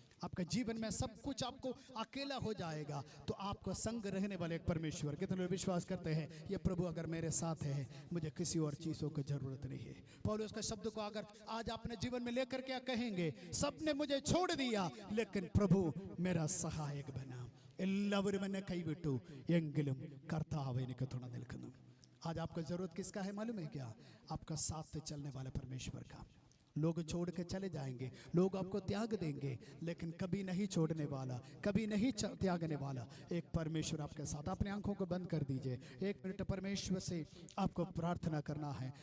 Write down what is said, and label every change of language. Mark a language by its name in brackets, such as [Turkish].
[Hindi] आपका जीवन में सब कुछ आपको अकेला हो जाएगा, तो आपको संग रहने वाले एक परमेश्वर। कितने लोग विश्वास करते हैं ये प्रभु अगर मेरे साथ है, मुझे किसी और चीज़ों की जरूरत नहीं है। पौलुस का शब्द को अगर आज अपने जीवन में लेकर क्या कहेंगे? सबने मुझे छोड़ दिया, लेकिन प्रभु मेरा सहायक बना। [Malayalam] എല്ലാവരും എന്നെ കൈവിട്ടു, എങ്കിലും കർത്താവ് എനിക്ക് തുണ നിൽക്കുന്നു। [Hindi] आज आपको जरूरत किसका है मालूम है क्या? आपका साथ चलने वाले परमेश्वर का। लोग छोड़ के चले जाएंगे, लोग आपको त्याग देंगे, लेकिन कभी नहीं छोड़ने वाला, कभी नहीं त्यागने वाला एक परमेश्वर आपके साथ। अपनी आंखों को बंद कर दीजिए, 1 मिनट परमेश्वर से आपको प्रार्थना करना है।